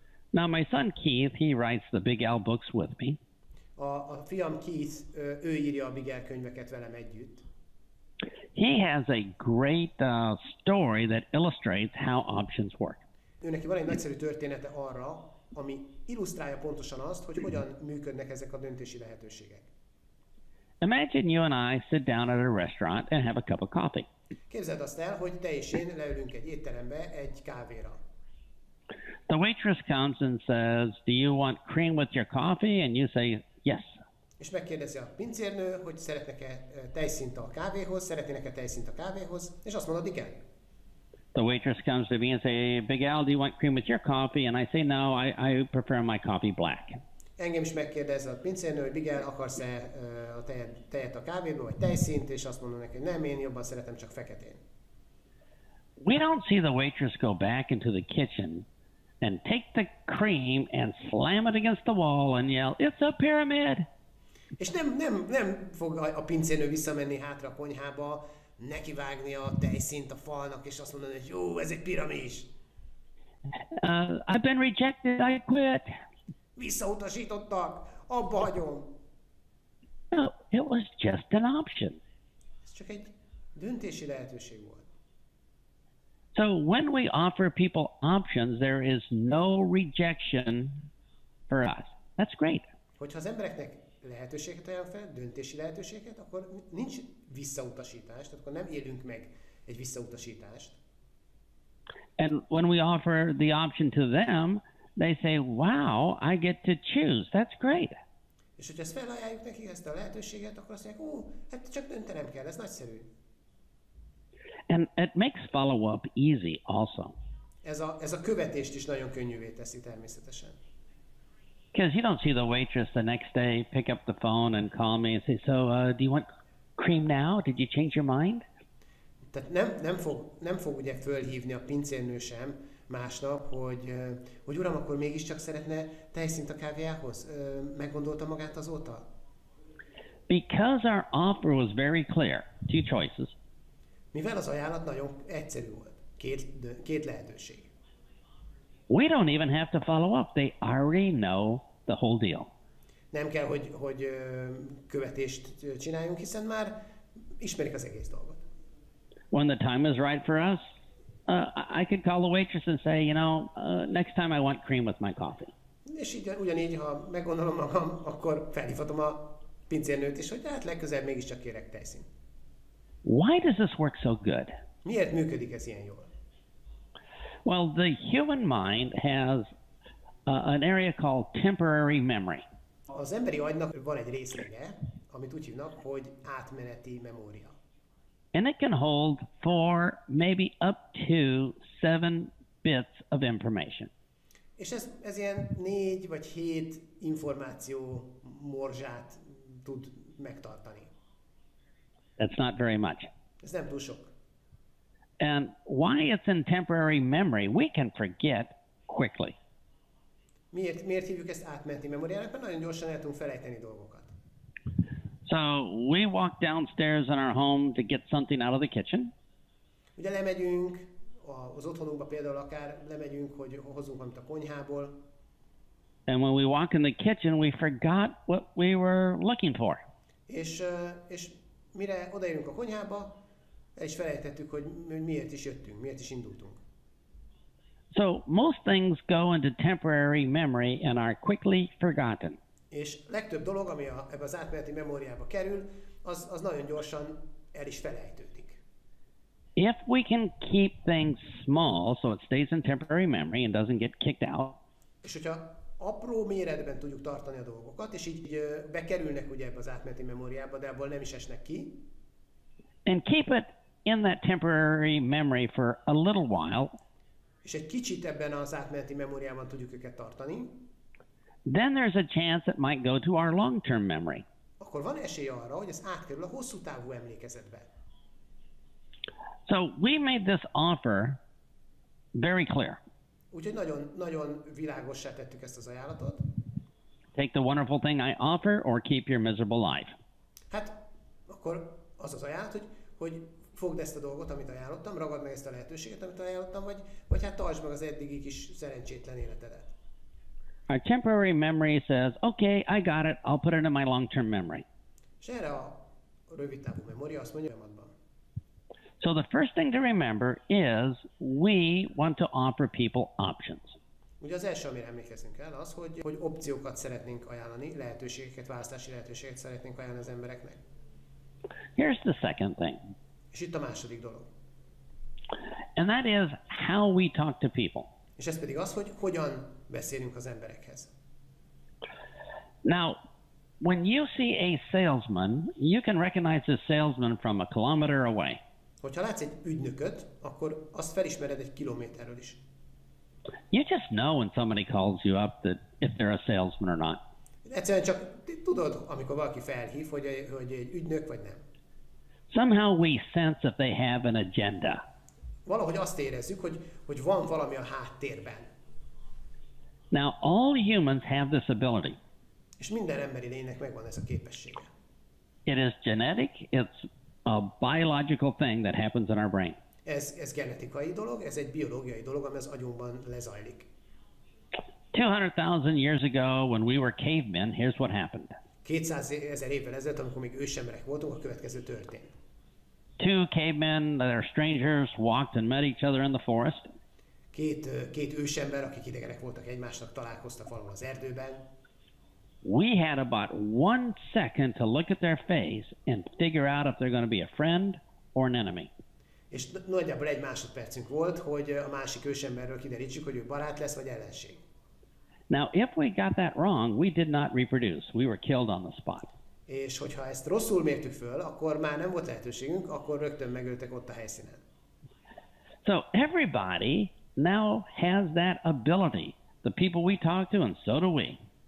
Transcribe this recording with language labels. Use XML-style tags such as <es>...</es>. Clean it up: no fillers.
<en>Now my son Keith, he writes the Big L books with me.</en> <hu>A fiam Keith, ő írja a Big L könyveket velem együtt.</hu> <en>He has a great story that illustrates how options work.</en> <hu>Őneki van egy nagyszerű története arra, ami illusztrálja pontosan azt, hogy hogyan működnek ezek a döntési lehetőségek.</hu> <en>Imagine you and I sit down at a restaurant and have a cup of coffee.</en> <hu>Képzeld azt el, hogy te és én leülünk egy étterembe egy kávéra.</hu> <en>The waitress comes and says, "Do you want cream with your coffee?" And you say, "Yes."</en> <hu>És megkérdezi a pincérnő, hogy szeretnek-e tejszínt a kávéhoz, szeretnének-e tejszínt a kávéhoz, és azt mondod, igen.</hu> <en>The waitress comes to me and say, "Big Al, do you want cream with your coffee?" And I say, "No, I prefer my coffee black."</en> <hu>Engem is megkérdez a pincérnő, hogy Big Al, akarsz-e a tejet a kávéból, vagy tejszínt, és azt mondom neki, hogy nem, én jobban szeretem csak feketén.</hu> <en>We don't see the waitress go back into the kitchen and take the cream and slam it against the wall and yell, "It's a pyramid!"</en> <hu>És nem fog a pincérnő visszamenni hátra a konyhába, nekivágni a tejszínt a falnak, és azt mondani, hogy jó, ez egy piramis.</hu> <en>I've been rejected, I quit.</en> <hu>Visszautasítottak, abba hagyom.</hu> <en>No, it was just an option.</en> <hu>Ez csak egy döntési lehetőség volt.</hu> <en>So when we offer people options, there is no rejection for us. That's great.</en> <hu>Hogyha az embereknek lehetőséget ajánl fel, döntési lehetőséget, akkor nincs visszautasítás, tehát akkor nem élünk meg egy visszautasítást.</hu> <en>And when we offer the option to them, they say, "Wow, I get to choose. That's great."</en> <hu>És hogyha ezt felajánljuk nekik, ezt a lehetőséget, akkor azt mondják, hát csak döntenem kell, ez nagyszerű.</hu> <en>And it makes follow-up easy also.</en> <hu>Ez a követést is nagyon könnyűvé teszi természetesen.</hu> <en>Because you don't see the waitress the next day pick up the phone and call me and say, "So, do you want cream now? Did you change your mind?"</en> <hu>Tehát nem fog ugye fölhívni a pincérnő sem másnap, hogy uram, akkor mégiscsak szeretne tejszínt a kávéjához? Meggondolta magát azóta?</hu> <en>Because our offer was very clear, 2 choices.</en> <hu>Mivel az ajánlat nagyon egyszerű volt, két lehetőség.</hu> <en>We don't even have to follow up. They already know the whole deal.</en> <hu>Nem kell, hogy követést csináljunk, hiszen már ismerik az egész dolgot.</hu> <en>When the time is right for us, I could call the waitress and say, next time I want cream with my coffee.</en> <hu>És ugyanígy, ha meggondolom magam, akkor felhívhatom a pincérnőt is, hogy hát legközelebb mégiscsak kérek tejszínt.</hu> <en>Why does this work so good?</en> <hu>Miért működik ez ilyen jól?</hu> <en>Well, the human mind has an area called temporary memory.</en> <hu>Az emberi agynak van egy részlege, amit úgy hívnak, hogy átmeneti memória.</hu> <en>And it can hold 4, maybe up to 7 bits of information.</en> <hu>És ez ilyen 4 vagy 7 információ morzsát tud megtartani.</hu> <en>That's not very much.</en> <hu>Ez nem túl sok.</hu> <en>And why it's in temporary memory, we can forget quickly.</en> <hu>Miért hívjuk ezt átmeneti memóriának? Mert nagyon gyorsan el tudunk felejteni dolgokat.</hu> <en>So we walk downstairs in our home to get something out of the kitchen.</en> <hu>Ugye lemegyünk az otthonunkba például akár lemegyünk, hogy hozzunk valamit a konyhából.</hu> <en>And when we walk in the kitchen, we forgot what we were looking for.</en> <hu>És mire odaérünk a konyhába, el is felejtettük, hogy miért is jöttünk, miért is indultunk.</hu> <en>So most things go into temporary memory and are quickly forgotten.</en> <hu>És legtöbb dolog, ami ebbe az átmeneti memóriába kerül, az nagyon gyorsan el is felejtődik.</hu> <en>If we can keep things small so it stays in temporary memory and doesn't get kicked out.</en> <hu>És hogyha apró méretben tudjuk tartani a dolgokat, és így bekerülnek ugye ebbe az átmeneti memóriába, de abból nem is esnek ki.</hu> <en>And keep it in that temporary memory for a little while.</en> <hu>És egy kicsit ebben az átmeneti memóriában tudjuk őket tartani.</hu> <en>Then there's a chance it might go to our long-term memory.</en> <hu>Akkor van esély arra, hogy ez átkerül a hosszú távú emlékezetbe.</hu> <en>So we made this offer very clear.</en> <hu>Úgyhogy nagyon világossá tettük ezt az ajánlatot.</hu> <en>Take the wonderful thing I offer or keep your miserable life.</en> <hu>Hát akkor az az ajánlat, hogy fogd ezt a dolgot, amit ajánlottam, ragad meg ezt a lehetőséget, amit ajánlottam, vagy hát tartsd meg az eddigi kis szerencsétlen életedet.</hu> <en>Our temporary memory says, okay, I got it, I'll put it in my long-term memory.</en> <hu>És erre a rövid távú memória azt mondja, folyamatban.</hu> <en>So the first thing to remember is we want to offer people options.</en> <hu>Ugye az első, amire emlékeznünk kell, az, hogy opciókat szeretnénk ajánlani, lehetőségeket, választási lehetőségeket szeretnénk ajánlani az embereknek.</hu> <en>Here's the second thing.</en> <hu>És itt a második dolog.</hu> <en>And that is how we talk to people.</en> <hu>És ez pedig az, hogy hogyan beszélünk az emberekhez.</hu> <en>Now, when you see a salesman, you can recognize the salesman from a kilometer away.</en> <hu>Hogyha látsz egy ügynököt, akkor azt felismered egy kilométerről is.</hu> <en>You just know when somebody calls you up that if they're a salesman or not.</en> <hu>Egyszerűen csak tudod, amikor valaki felhív, hogy egy ügynök vagy nem.</hu> <en>Somehow we sense if they have an agenda.</en> <hu>Valahogy azt érezzük, hogy van valami a háttérben.</hu> <en>Now, all humans have this ability.</en> <hu>És minden emberi lénynek megvan ez a képessége.</hu> <en>It is genetic, it's a biological thing that happens in our brain.</en> <hu>Ez genetikai dolog, ez egy biológiai dolog, ami az agyunkban lezajlik.</hu> <en>200,000 years ago, when we were cavemen, here's what happened.</en> <hu>200 000 évvel ezelőtt, amikor még ősemberek voltunk, a következő történt.</hu> <en>Two cavemen that are strangers walked and met each other in the forest.</en> <hu>Két ősember, akik idegenek voltak egymásnak, találkoztak valahol az erdőben.</hu> <en>We had about 1 second to look at their face and figure out if they're going to be a friend or an enemy.</en> <hu>És nagyjából 1 másodpercünk volt, hogy a másik ősemberről kiderítsük, hogy ő barát lesz vagy ellenség.</hu> <en>Now, if we got that wrong, we did not reproduce. We were killed on the spot.</en> <hu>És hogyha ezt rosszul mértük föl, akkor már nem volt lehetőségünk, akkor rögtön megöltek ott a helyszínen.</hu> <en>So everybody now has that ability. The people we talk to, and so do we.</en>